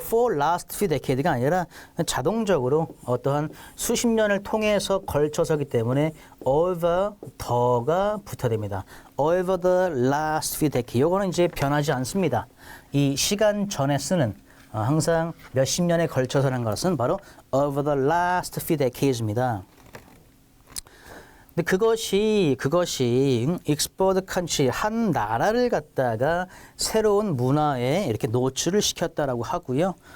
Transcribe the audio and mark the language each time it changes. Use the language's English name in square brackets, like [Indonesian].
[English] for last few decade [Korean] 가 아니라 자동적으로 어떠한 수십 년을 통해서 걸쳐서기 때문에 over 더가 붙어야 됩니다. [English] over the last few decade. [Korean] 요거는 이제 변하지 않습니다. 이 시간 전에 쓰는 항상 몇십 년에 걸쳐서라는 것은 바로 [English] over the last few decades [Korean] 입니다. 근데 그것이 [English] export country [Korean] 한 나라를 갖다가 새로운 문화에 이렇게 노출을 시켰다라고 하고요.